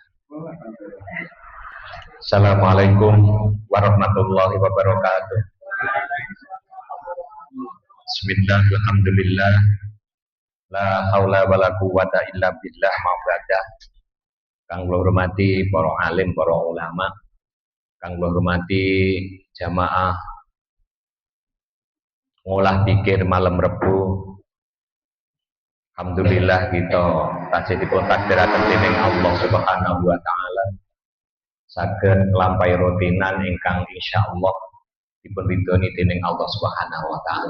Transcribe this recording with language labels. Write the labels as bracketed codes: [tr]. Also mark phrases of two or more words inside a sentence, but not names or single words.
[ar] السلام عليكم ورحمة الله وبركاته. بسم الله، الحمد لله، لا حول ولا قوة إلا بالله معبدة. [jv] Kang kula hormati para alim, para ulama, kang kula hormati jamaah ngolah pikir malam Rebu. Alhamdulillah kita tasih dipun takdiraken dening Allah [ar] سبحانه وتعالى [jv] saged nglampahi rutinan ingkang insyaallah dipun ridhoni dening Allah [ar] سبحانه وتعالى.